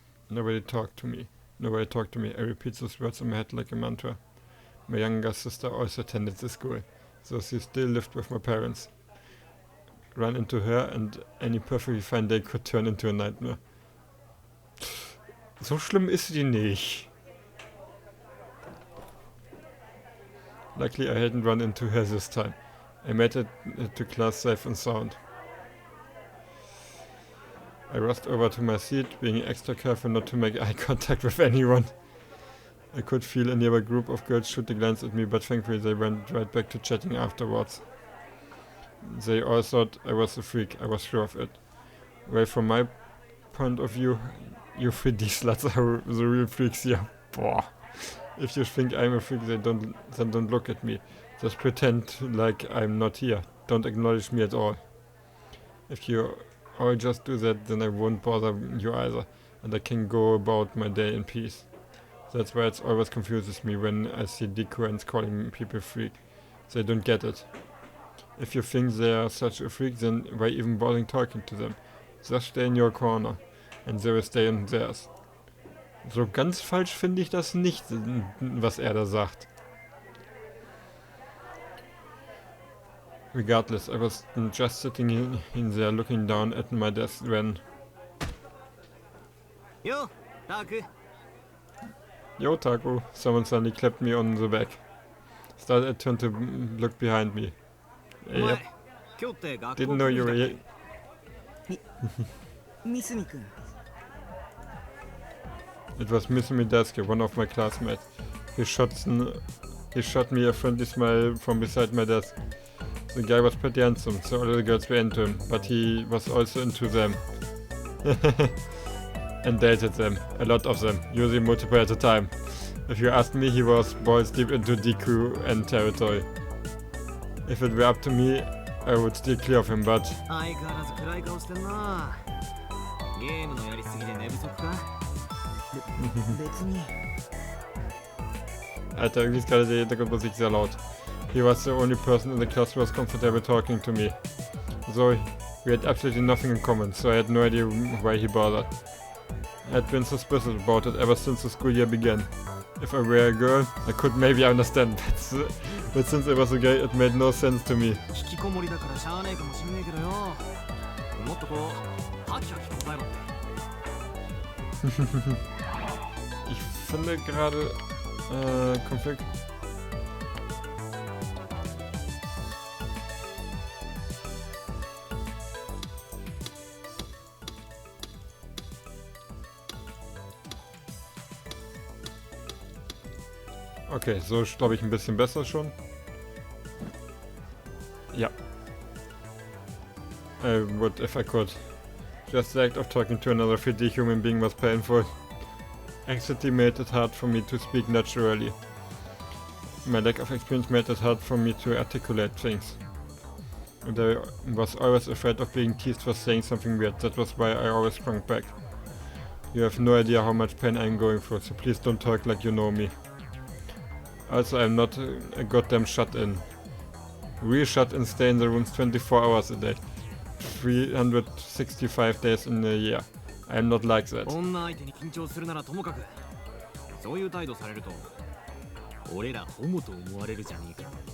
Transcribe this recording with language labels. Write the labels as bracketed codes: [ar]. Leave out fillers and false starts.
[en] Nobody talked to me. I repeat those words in my head like a mantra. My younger sister also attended the school, so she still lived with my parents. Run into her and any perfectly fine day could turn into a nightmare. [de] So schlimm ist die nicht. [en] Luckily I hadn't run into her this time. I made it to class safe and sound. I rushed over to my seat, being extra careful not to make eye contact with anyone. I could feel a nearby group of girls shoot a glance at me, but thankfully they went right back to chatting afterwards. They all thought I was a freak, I was sure of it. Well, from my point of view, you 3D sluts are the real freaks here. Boah. If you think I'm a freak, then don't look at me. Just pretend like I'm not here. Don't acknowledge me at all. If you all just do that, then I won't bother you either, and I can go about my day in peace. That's why it always confuses me when I see DQNs calling people freak. They don't get it. If you think they are such a freak, then why even bothering talking to them? Just stay in your corner, and they will stay in theirs. [de] So ganz falsch finde ich das nicht, was da sagt. [en] Regardless, I was just sitting in there looking down at my desk when... Yo, Dark. Yo, Taku. Someone suddenly clapped me on the back. Started, I turned to look behind me. Yep. Didn't know you were here. [ja] 三角君 [en] It was Mr. Midaski, one of my classmates. He shot me a friendly smile from beside my desk. The guy was pretty handsome, so all the girls were into him, but he was also into them. And dated them, a lot of them, usually multiple at a time. If you ask me, he was balls deep into DQ and territory. If it were up to me, I would steer clear of him, but... [ja] 相変わらず暗い顔してんなゲームのやりすぎで寝不足か別に [de] Alter, irgendwie ist gerade die Hintergrundmusik sehr laut. [en] He was the only person in the class who was comfortable talking to me. So, we had absolutely nothing in common, so I had no idea why he bothered. I had been suspicious about it ever since the school year began. If I were a girl, I could maybe understand, but since I was a guy, it made no sense to me. [ja] 引きこもりだからしゃあねえかもしんねえけどよもっとこうハキハキ答えろって [de] Ich finde gerade Konflikt. Okay, so ist glaube ich ein bisschen besser schon. Ja. [en] I would if I could. Just the act of talking to another 3D human being was painful. Anxiety made it hard for me to speak naturally. My lack of experience made it hard for me to articulate things. And I was always afraid of being teased for saying something weird. That was why I always shrunk back. You have no idea how much pain I'm going through, so please don't talk like you know me. Also, I'm not a goddamn shut-in. Real shut-in stay in the rooms 24 hours a day. 365 days in a year. I'm not like that. [ja] 女相手に緊張するならともかくそういう態度されると俺らホモと思われるじゃねえか